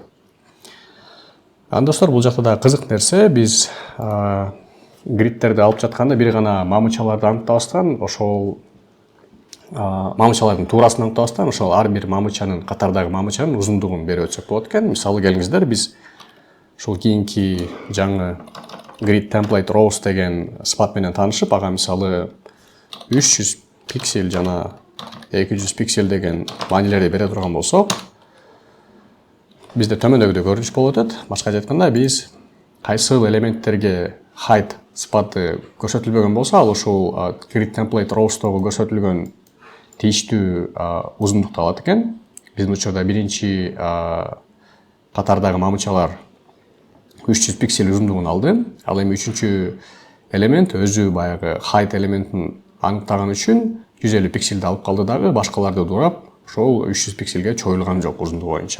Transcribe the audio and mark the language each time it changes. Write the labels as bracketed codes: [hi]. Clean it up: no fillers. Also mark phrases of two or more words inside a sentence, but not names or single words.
[ky] Достор, бул жакта да кызык нерсе, биз гридтерди алып жатканда бир гана мамычаларды аныктабастан, ошол мамычалардын туурасын аныктабастан, ошол ар бир мамычанын, катардагы мамычанын узундугун берип өтсөк болот экен. Мисалы келиңиздер, биз ушул кийинки жаңы [en] grid template rows [ky] деген сыпат менен таанышып, ага мисалы 300 пиксель жана 200 пиксель деген маанилерди бере турган болсок, бизде төмөндөгүдөй көрүнүш болуп өтөт. Башкача айтканда, биз кайсы элементтерге height сыпаты көрсөтүлбөгөн болсо, ал ушул [en] grid template rows'тогу [ky] көрсөтүлгөн тийиштүү узундукту алат экен. Биздин учурда биринчи катардагы мамычалар 300 пиксель узундугун алды. Ал эми 3-чү элемент өзү баягы height элементин аныктаган үчүн 150 пикселди алып калды дагы, башкаларды дурап, ошол 300 пикселге чоюлган жок узундугу боюнча.